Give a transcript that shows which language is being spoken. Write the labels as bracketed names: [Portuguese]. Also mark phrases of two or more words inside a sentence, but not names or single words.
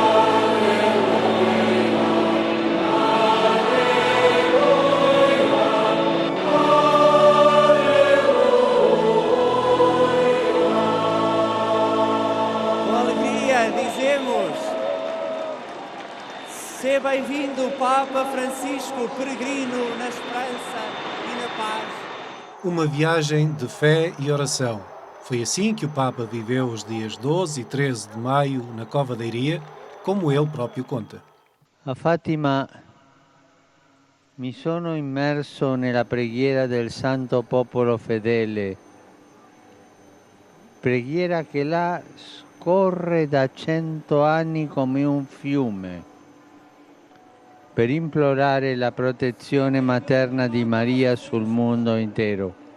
[Portuguese] Com alegria dizemos: seja bem-vindo, Papa Francisco, peregrino na esperança e na paz. Uma viagem de fé e oração. Foi assim que o Papa viveu os dias 12 e 13 de maio na Cova da Iria, como ele próprio conta. [Italian] A Fatima mi sono immerso nella preghiera del Santo Popolo Fedele, preghiera che là scorre da 100 anni come un fiume, per implorare la protezione materna di Maria sul mondo intero.